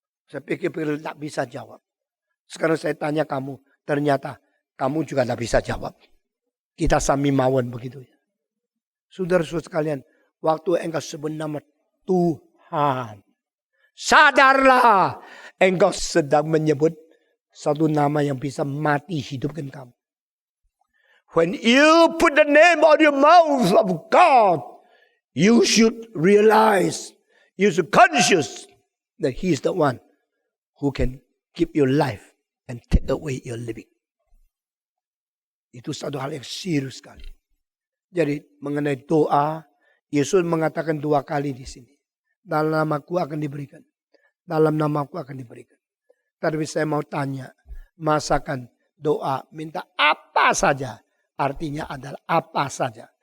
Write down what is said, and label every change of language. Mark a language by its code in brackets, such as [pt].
[id] Saya pikir tak bisa jawab. Sekarang saya tanya kamu, ternyata kamu juga tidak bisa jawab. Kita [jv] sami mawon [id] begitu ya. Saudara-saudara sekalian, waktu engkau sebut nama Tuhan, sadarlah engkau sedang menyebut satu nama yang bisa mati hidupkan kamu. [en] When you put the name on your mouth of God, you should realize, you should conscious that He is the one who can keep your life and take away your living. [id] Itu satu hal yang serius sekali. Jadi mengenai doa, Yesus mengatakan 2 kali di sini. Dalam namaku akan diberikan. Dalam namaku akan diberikan. Tapi saya mau tanya, masakan doa minta apa saja, artinya adalah apa saja.